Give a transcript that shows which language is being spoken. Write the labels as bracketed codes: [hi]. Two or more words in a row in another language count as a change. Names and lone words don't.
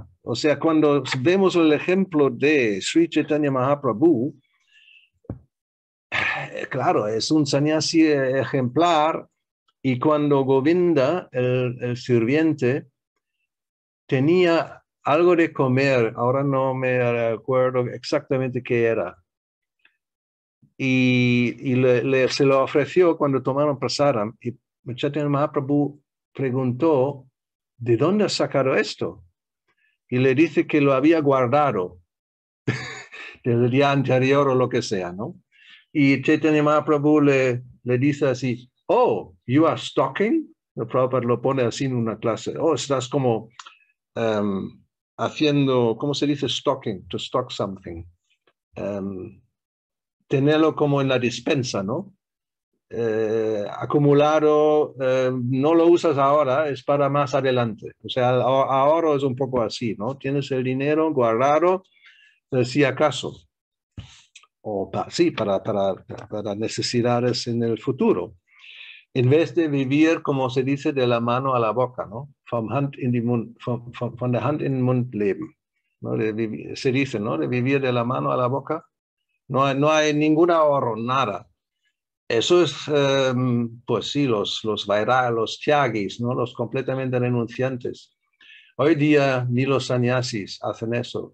[es] O sea, cuando vemos el ejemplo de Sri Chaitanya Mahaprabhu, claro, es un sannyasi ejemplar, y cuando Govinda, el sirviente, tenía algo de comer, ahora no me acuerdo exactamente qué era, y se lo ofreció cuando tomaron prasadam, y Chaitanya Mahaprabhu preguntó, ¿de dónde has sacado esto? Y le dice que lo había guardado del día anterior o lo que sea, ¿no? Y Chaitanya Mahaprabhu le dice así, [en] oh, you are stocking. [es] El Prabhupada lo pone así en una clase. Oh, estás como haciendo, ¿cómo se dice stocking? [en] To stock something. [es] Tenerlo como en la despensa, ¿no? acumulado, no lo usas ahora, es para más adelante. O sea, el ahorro es un poco así, ¿no? Tienes el dinero guardado, si acaso, o sí, para necesidades en el futuro. En vez de vivir, como se dice, de la mano a la boca, ¿no? [de] Von der Hand in den Mund leben, [es] ¿no? Se dice, ¿no? De vivir de la mano a la boca. No hay ningún ahorro, nada. Eso es, pues sí, los los tyagis, ¿no? Los completamente renunciantes. Hoy día ni los sannyasis hacen eso.